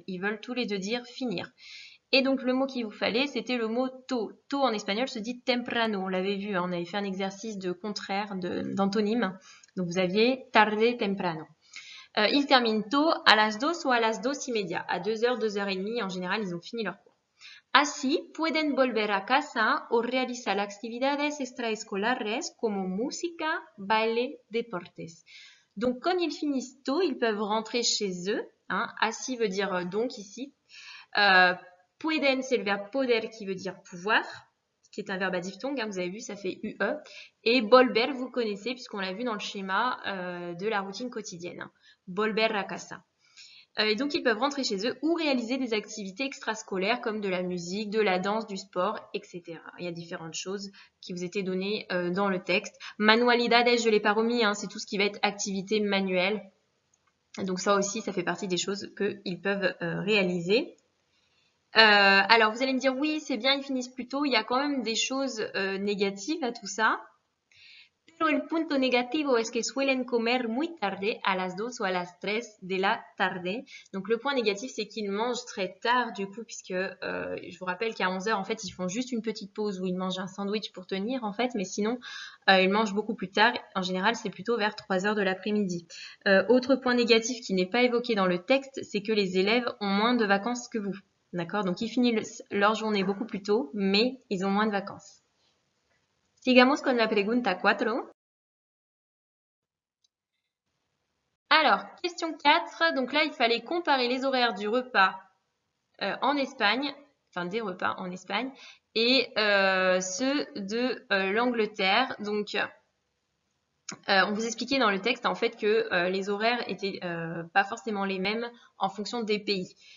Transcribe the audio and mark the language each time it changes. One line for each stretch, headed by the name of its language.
French: Ils veulent tous les deux dire finir. Et donc, le mot qu'il vous fallait, c'était le mot tôt. Tôt en espagnol se dit temprano. On l'avait vu, on avait fait un exercice de contraire, d'antonyme. Donc, vous aviez tarde, temprano. Ils terminent tôt à las 2 ou à las 2:30. À 2h, 2h30, en général, ils ont fini leur cours.
Spanish: Así, pueden volver a casa o realizar actividades extraescolares como música, baile, deportes.
French: Donc, comme ils finissent tôt, ils peuvent rentrer chez eux. Así veut dire donc ici. Pueden, c'est le verbe poder qui veut dire pouvoir, qui est un verbe à diphtongue. Vous avez vu, ça fait UE. Et volver, vous connaissez puisqu'on l'a vu dans le schéma de la routine quotidienne.
Spanish: Volver a casa.
French: Et donc, ils peuvent rentrer chez eux ou réaliser des activités extrascolaires comme de la musique, de la danse, du sport, etc. Il y a différentes choses qui vous étaient données dans le texte. Manualidades, je ne l'ai pas remis, c'est tout ce qui va être activité manuelle. Donc ça aussi, ça fait partie des choses qu'ils peuvent réaliser. Alors, vous allez me dire, oui, c'est bien, ils finissent plus tôt. Il y a quand même des choses négatives à tout ça.
Spanish: Pero el punto negativo es que suelen comer muy tarde, a las 2 o a las 3 de la tarde.
French: Donc, le point négatif, c'est qu'ils mangent très tard, du coup, puisque je vous rappelle qu'à 11h, en fait, ils font juste une petite pause où ils mangent un sandwich pour tenir, en fait, mais sinon, ils mangent beaucoup plus tard. En général, c'est plutôt vers 3h de l'après-midi. Autre point négatif qui n'est pas évoqué dans le texte, c'est que les élèves ont moins de vacances que vous. D'accord? Donc, ils finissent leur journée beaucoup plus tôt, mais ils ont moins de vacances.
Spanish: Sigamos con la pregunta 4.
French: Alors, question 4. Donc là, il fallait comparer les horaires du repas en Espagne, enfin des repas en Espagne, et ceux de l'Angleterre. Donc, on vous expliquait dans le texte en fait que les horaires étaient pas forcément les mêmes en fonction des pays.